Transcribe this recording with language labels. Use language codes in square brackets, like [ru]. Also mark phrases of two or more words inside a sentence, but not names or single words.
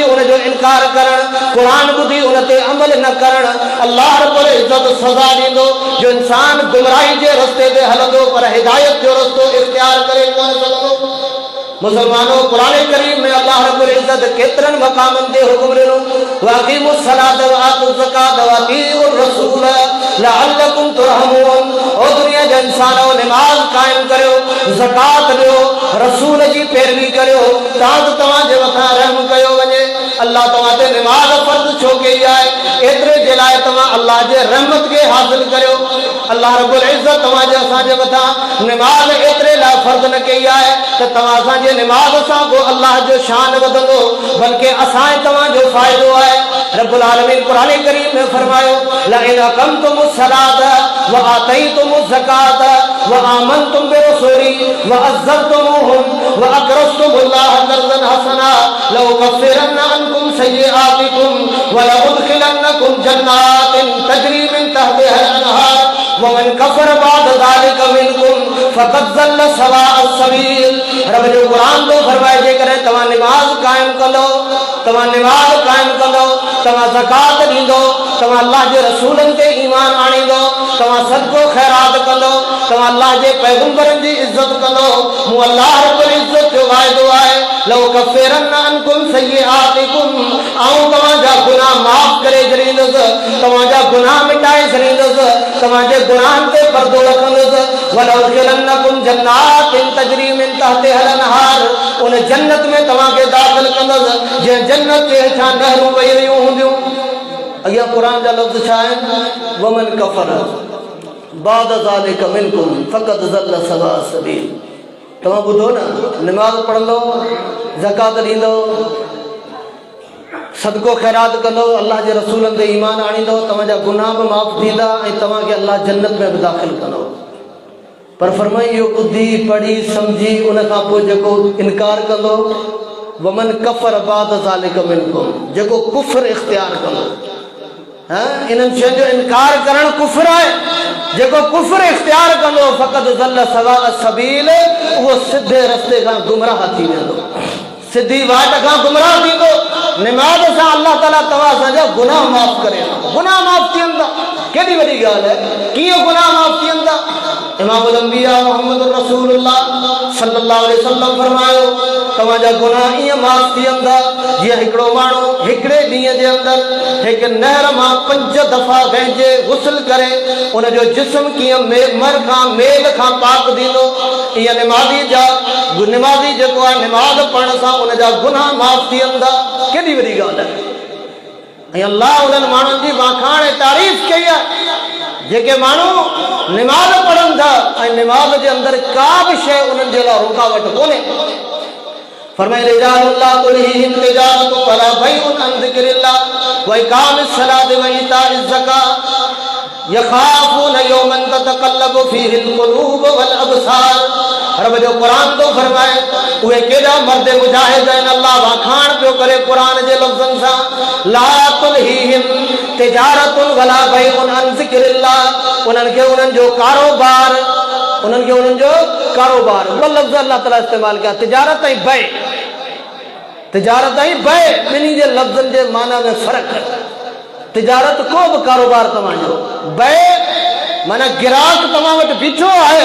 [sd] उन जो इनकार करणु क़ुरान ॿुधी उन ते अमल न करणु [ar] الله رب العزة [sd] सज़ा ॾींदो जो इंसान गुमराही जे रस्ते ते हलंदो पर हिदायत जो रस्तो इख्तियार करे कोन सघंदो मुसलमानों कुरान करीम में [ar] الله رب العزة [sd] केतिरनि मक़ामनि ते हुकुम ॾिनो [ar] وأقيموا الصلاة وآتوا الزكاة وأطيعوا الرسول لعلكم ترحمون [sd] ओ दुनिया जे इंसानो नमाज़ क़ाइम करियो ज़कात ॾियो रसूल जी पैरवी करियो तव्हां जे मथां रहम कयो वञे अल्लाह तव्हां ते नमाज़ फर्ज़ छो कई आहे एतिरे जे लाइ तव्हां अल्लाह जे रहमत खे हासिल करियो [ar] الله رب العزة [sd] तव्हां जे असांजे मथां नमाज़ एतिरे लाइ फर्ज़ न कई आहे त तव्हां असांजे नमाज़ सां को अल्लाह जो शान वधंदो बल्कि असां तव्हांजो फ़ाइदो आहे [ar] رب العالمين [sd] क़ुरान करीम में फरमायो [ar] لئن أقمتم الصلاة وآتيتم الزكاة وآمنتم برسلي وعزرتموهم وأقرضتم الله قرضا حسنا لأكفرن عنكم سيئاتكم ولأدخلنكم جنات تجري من تحتها الأنهار ومن كفر بعد ذلك منكم فقد ضل سواء السبيل [sd] रब जो क़ुरान तो फरमाए जेकर तव्हां नमाज़ क़ाइम कंदो तव्हां नमाज़ क़ाइम कंदो तव्हां ज़कात ॾींदो तव्हां अल्लाह जे रसूलनि ते ईमान आणींदो तव्हां सदको ख़ैरात कंदो तव्हां अल्लाह जे पैगंबरनि जी इज़त कंदो मूं [ar] الله رب العزة [sd] जो वाइदो आहे [ar] لأكفرن عنكم سيئاتكم [sd] आऊं तव्हांजा गुनाह माफ़ करे छॾींदुसि तव्हांजा गुनाह मिटाए छॾींदुसि तव्हांजे गुनाहनि ते पर्दो रखंदुसि [ar] ولأدخلنكم جنات تجري من تحتها الأنهار [sd] उन जन्नत में तव्हांखे दाख़िल कंदुसि जंहिं जन्नत जे हेठां नहरूं वही रहियूं हूंदियूं अॻियां क़ुरान जा लफ़्ज़ छा आहिनि [ar] ومن كفر بعد ذلك منكم فقد ضل سواء السبيل [sd] तव्हां ॿुधो न नमाज़ पढ़ंदो ज़कात ॾींदो सदको ख़ैरात कंदो अल्लाह जे रसूलनि ते ईमान आणींदो तव्हांजा गुनाह बि माफ़ थींदा ऐं तव्हांखे अल्लाह जन्नत में बि दाख़िल कंदो पर फरमाई इहो ॿुधी पढ़ी सम्झी उन खां पोइ जेको इनकार कंदो [ar] ومن كفر بعد ذلك منكم [sd] जेको कुफ़्र इख्तियार कंदो इन्हनि शयुनि जो इनकार करणु कुफ़्र आहे जेको कुफ़्र इख्तियार कंदो [ar] فقد ضل سواء السبيل [sd] उहो सिधे रस्ते खां गुमराह थी वेंदो सिधी वाट खां गुमराह थींदो नमाज़ सां अल्लाह ताला तव्हां असांजा गुनाह माफ़ करे गुनाह माफ़ थी वेंदा केॾी वॾी ॻाल्हि आहे कीअं गुनाह माफ़ थी वेंदा इमामुल अंबिया मुहम्मद रसूलुल्लाह [ar] صلى الله عليه وسلم [sd] फरमायो तव्हांजा गुनाह ईअं माफ़ थी वेंदा जीअं हिकिड़ो माण्हू हिकिड़े ॾींहं जे अंदरि हिकु नहर मां 5 दफ़ा वेंजे गुस्ल करे उनजो जिस्म कीअं मर खां मेल खां पाक थींदो ईअं निमाज़ी जेको आहे नमाज़ पढ़ण सां उनजा गुनाह माफ़ थी वेंदा केॾी वॾी ॻाल्हि आहे अल्लाह उन्हनि माण्हुनि जी वाखाण ऐं तारीफ़ कई आहे जेके माण्हू निमाज़ पढ़नि था ऐं निमाज़ जे अंदरि का बि शइ उन्हनि जे लाइ रुकावट कोन्हे। [ar] फरमाए رجال لا تلهيهم تجارة ولا بيع عن ذكر الله وإقام الصلاة وإيتاء الزكاة يخافون يوما تتقلب فيه القلوب والأبصار. [sd] रब जो क़ुरान तो फरमाए उहे केॾा मर्द मुजाहिद आहिनि। अल्लाह वाखाण पियो करे क़ुरान जे लफ़्ज़नि सां [ar] لا تلهيهم تجارة ولا بيع عن ذكر الله. [sd] उन्हनि खे उन्हनि जो कारोबार ॿ लफ़्ज़ अल्लाह ताला इस्तेमालु कया तिजारत ऐं बै। तिजारत ऐं बै ॿिन्ही जे लफ़्ज़नि जे माना में फ़र्क़ु आहे। तिजारत को बि कारोबार तव्हांजो, बै माना गिराक तव्हां वटि बीठो आहे।